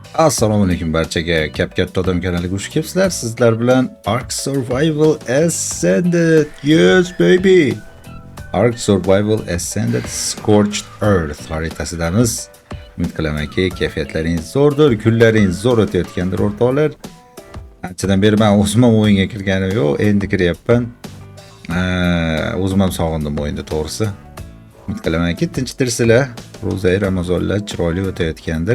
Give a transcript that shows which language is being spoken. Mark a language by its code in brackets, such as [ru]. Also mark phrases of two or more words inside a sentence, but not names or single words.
[uz] Assalomu alaykum barchaga. Katta odam kanaliga xush kelibsizlar. Sizlar bilan Ark Survival Ascended. [en] Yes baby. [uz] Ark Survival Ascended Scorched Earth xaritasida umid qilamanki kayfiyatlaringiz zo'rdir, kunlaringiz zo'r o'tayotgandir o'rtoqlar. Anchadan beri men o'zim ham o'yinga kirganim yo'q, endi kiryapman. O'zim ham sog'indim o'yinni to'g'risi. Umid qilamanki tinchdirsizlar. Ro'za Ramazonlar chiroyli o'tayotgandir.